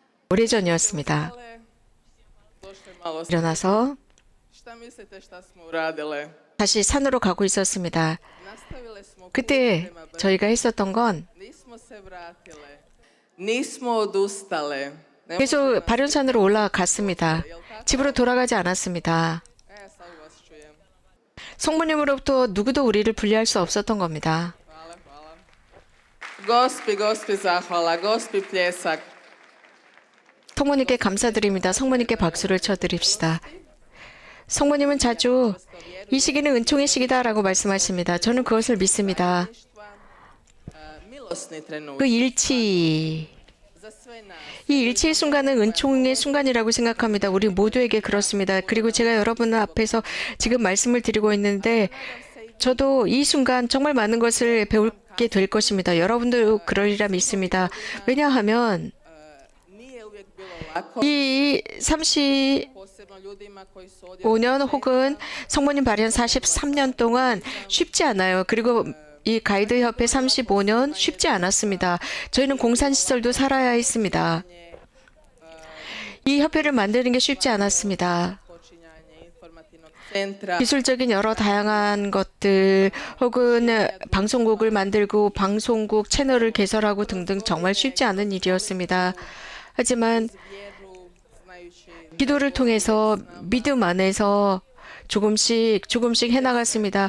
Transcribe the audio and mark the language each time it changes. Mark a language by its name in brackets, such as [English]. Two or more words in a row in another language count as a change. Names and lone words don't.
[Korean] 오래전이었습니다. [Croatian] Došli malo [Korean] 일어나서 [Croatian] Šta mislite šta smo uradile? [Korean] 다시 산으로 가고 있었습니다. [Croatian] Nastavile smo put [Korean] 그때 [Croatian] prema brdu. [Korean] 저희가 했었던 건 [Croatian] Nismo se vratile. Nismo odustale. Ne [Korean] 계속 바련산으로 올라갔습니다. 집으로 돌아가지 않았습니다. [Croatian] sad vas čujem. [Korean] 성모님으로부터 누구도 우리를 분리할 수 없었던 겁니다. [Croatian] Hvala, hvala. Gospi zahvala, Gospi pljesak. [Korean] 성모님께 감사드립니다. 성모님께 박수를 쳐드립시다. 성모님은 자주 이 시기는 은총의 시기다라고 말씀하십니다. 저는 그것을 믿습니다. [Croatian] Milosni trenutak [Korean] 그 일치, [Croatian] za sve nas. [Korean] 이 일치의 순간은 은총의 순간이라고 생각합니다. 우리 모두에게 그렇습니다. 그리고 제가 여러분 앞에서 지금 말씀을 드리고 있는데 저도 이 순간 정말 많은 것을 배우게 될 것입니다. 여러분도 그러리라 믿습니다. 왜냐하면 [Croatian] Nije uvijek bilo lako, [Korean] 이 35년 [Croatian] posebno ljudima koji su ovdje [Korean] 혹은 성모님 발현 43년 동안 쉽지 않아요. 그리고 이 가이드 협회 35년 쉽지 않았습니다. 저희는 공산시설도 살아야 했습니다. 이 협회를 만드는 게 쉽지 않았습니다. [Croatian] počinjanje informativnog centra. [Korean] 기술적인 여러 다양한 것들 혹은 방송국을 만들고 방송국 채널을 개설하고 등등 정말 쉽지 않은 일이었습니다. 하지만 [Croatian] Vjeru, znajući [Korean] 기도를 통해서 믿음 안에서 조금씩 해나갔습니다.